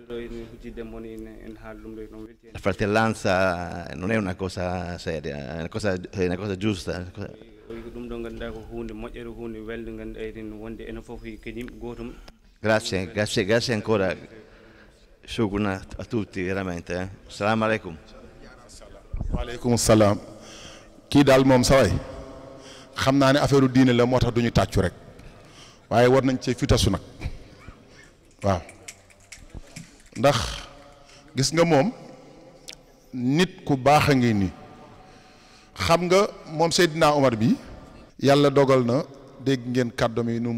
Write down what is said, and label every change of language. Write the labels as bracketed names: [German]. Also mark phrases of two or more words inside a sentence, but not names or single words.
[Italian] La fratellanza non è una cosa seria, è una cosa giusta. Grazie ancora. Shukran a tutti, veramente. [Arabic] سلام عليكم. وعليكم السلام. [Wolof] kii daal moom sa waay xam naa ne affaire diine la moo tax duñu tàccu rek waaye war nañ cee fitasu nag waaw ndax gis nga moom nit ku baax a ngi nii xam nga moom Seydina Omar bi yàlla dogal na dégg ngeen kàddoom yi nu